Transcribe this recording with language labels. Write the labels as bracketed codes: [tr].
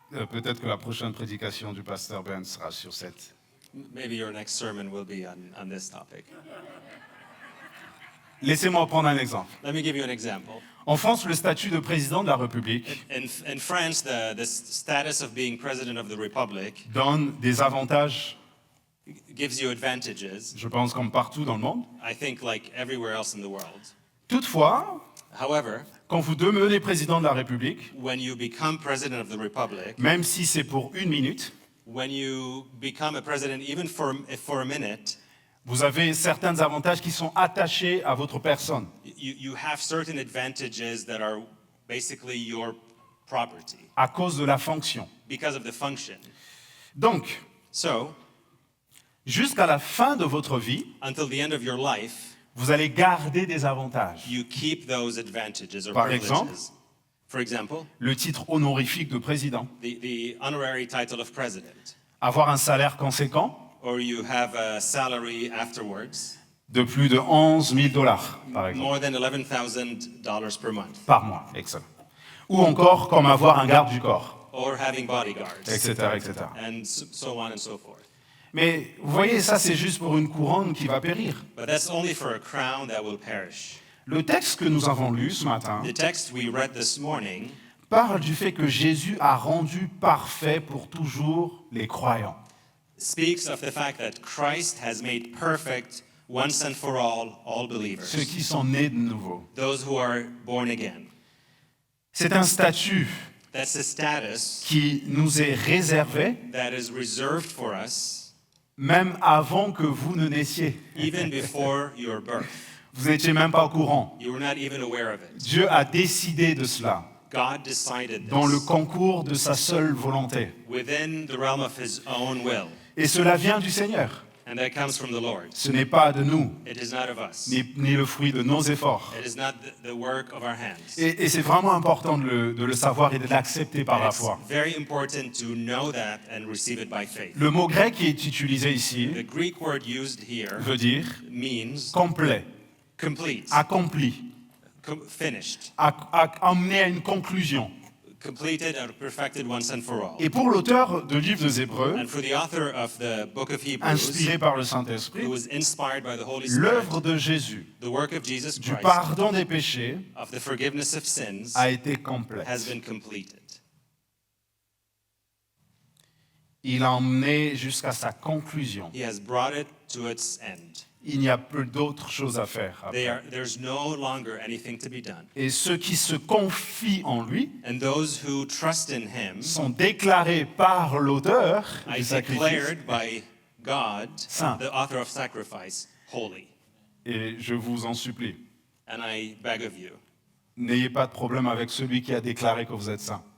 [fr] Peut-être que la prochaine prédication du pasteur Ben sera sur cette. [en] Maybe your next sermon will be on this topic. [fr] Laissez-moi prendre un exemple. [en] Let me give you an example. [fr] En France, le statut de président de la République [en] In France, the status of being president of the republic [fr] donne des avantages, [en] gives you advantages, [fr] je pense, comme partout dans le monde. [en] I think, like everywhere else in the world. [fr] Toutefois, [en] However, [fr] quand vous devenez président de la République, [en] when you become president of the republic, [fr] même si c'est pour une minute, [en] when you become a president, even for a minute, [fr] vous avez certains avantages qui sont attachés à votre personne. [en] you have certain advantages that are basically your property [fr] À cause de la fonction. [en] because of the function. [fr] Donc, [en] So, [fr] jusqu'à la fin de votre vie, [en] until the end of your life, [fr] vous allez garder des avantages. [en] you keep those advantages or [fr] Par [en] privileges. [fr] exemple? [en] For example, [fr] Le titre honorifique de président, [en] the honorary title of president, [fr] avoir un salaire conséquent, [en] or you have a salary afterwards, [fr] de plus de 11 000 dollars, par exemple, [en] more than $11,000 per month, [fr] par mois, excellent. Ou encore comme avoir un garde du corps, [en] or having bodyguards, [fr] etc., etc. [en] and so on and so forth. [fr] Mais vous voyez, ça c'est juste pour une couronne qui va périr. [en] But that's only for a crown that will perish. [fr] Le texte que nous avons lu ce matin [en] The text we read this morning [fr] parle du fait que Jésus a rendu parfait pour toujours les croyants. [en] speaks of the fact that Christ has made perfect once and for all believers, [fr] Ceux qui sont nés de nouveau. [en] those who are born again. [fr] C'est un statut [en] That's a status [fr] qui nous est réservé [en] that is reserved for us [fr] même avant que vous ne naissiez. [en] even before your birth. [fr] Vous n'étiez même pas au courant. [en] You were not even aware of it. [fr] Dieu a décidé de cela [en] God decided [fr] dans le [en] this [fr] concours de sa seule volonté. [en] within the realm of his own will. [fr] Et cela vient du Seigneur. [en] And that comes from the Lord. [fr] Ce n'est pas de nous, [en] It is not of us. [fr] ni le fruit de nos efforts. [en] It is not the work of our hands. [fr] Et c'est vraiment important de le savoir et de l'accepter par [en] And [fr] la [en] it's [fr] foi. [en] very important to know that and receive it by faith. [fr] Le mot grec qui est utilisé ici [en] The Greek word used here [fr] veut dire [en] means [fr] complet, [en] complete, [fr] accompli, [en] finished, [fr] amené à une conclusion. [en] completed and perfected once and for all. [fr] Et pour l'auteur du livre des Hébreux, [en] And for the author of the book of Hebrews, [fr] inspiré par le Saint-Esprit, [en] who was inspired by the Holy Spirit, [fr] l'œuvre de Jésus, [en] the work of Jesus [fr] du [en] Christ, [fr] pardon des péchés, [en] of the forgiveness of sins, [fr] a été complète. [en] has been completed. [fr] Il a emmené jusqu'à sa conclusion. [en] He has brought it to its end. [fr] Il n'y a plus d'autres choses à faire après. [en] There's no longer anything to be done. [fr] Et ceux qui se confient en lui [en] And those who trust in him [fr] sont déclarés par l'auteur [en] are [fr] du sacrifice. [en] declared by God, [fr] Saint. [en] the author of sacrifice, holy. [fr] Et je vous en supplie, [en] And I beg of you, [fr] n'ayez pas de problème avec celui qui a déclaré que vous êtes saint.